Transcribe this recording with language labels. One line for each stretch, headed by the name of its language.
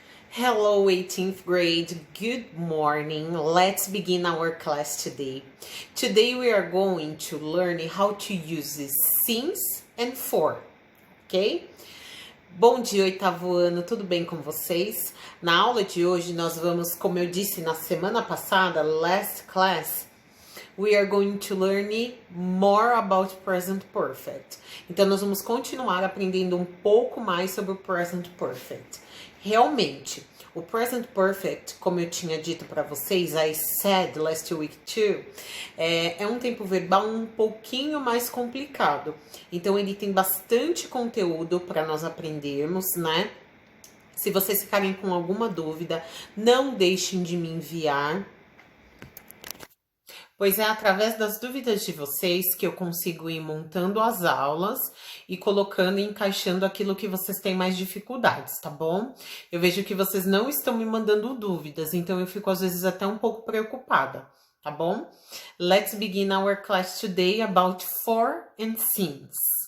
English: Hello 18th grade, good morning. Let's begin our class today. Today we are going to learn how to use since and for, ok?
Portuguese: Bom dia, oitavo ano, tudo bem com vocês? Na aula de hoje nós vamos, como eu disse na semana passada, last class, we are going to learn more about present perfect. Então nós vamos continuar aprendendo um pouco mais sobre o present perfect. Realmente, o present perfect, como eu tinha dito para vocês, I said last week too, é um tempo verbal um pouquinho mais complicado. Então ele tem bastante conteúdo para nós aprendermos, né? Se vocês ficarem com alguma dúvida, não deixem de me enviar, pois é através das dúvidas de vocês que eu consigo ir montando as aulas e colocando e encaixando aquilo que vocês têm mais dificuldades, tá bom? Eu vejo que vocês não estão me mandando dúvidas, então eu fico às vezes até um pouco preocupada, tá bom?
English: Let's begin our class today about for and since.